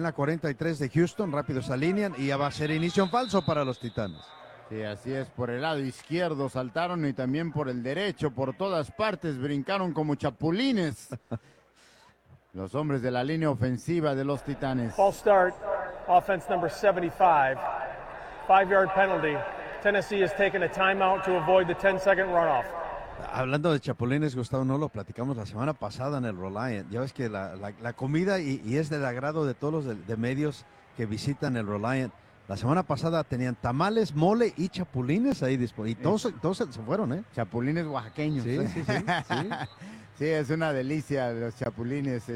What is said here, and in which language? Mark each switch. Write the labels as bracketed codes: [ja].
[es] En la 43 de Houston, rápido se alinean y ya va a ser inicio en falso para los Titanes. Sí, así es, por el lado izquierdo saltaron y también por el derecho, por todas partes, brincaron como chapulines los hombres de la línea ofensiva de los Titanes. [en] False start, offense number 75, 5-yard penalty. Tennessee has taken a timeout to avoid the 10-second runoff. [es] Hablando de chapulines, Gustavo, no lo platicamos la semana pasada en el Reliant. Ya ves que la comida, y es del agrado de todos los de medios que visitan el Reliant. La semana pasada tenían tamales, mole y chapulines ahí disponibles. Y todos se fueron, ¿eh? Chapulines oaxaqueños. Sí, ¿eh? Sí. Sí, es una delicia los chapulines.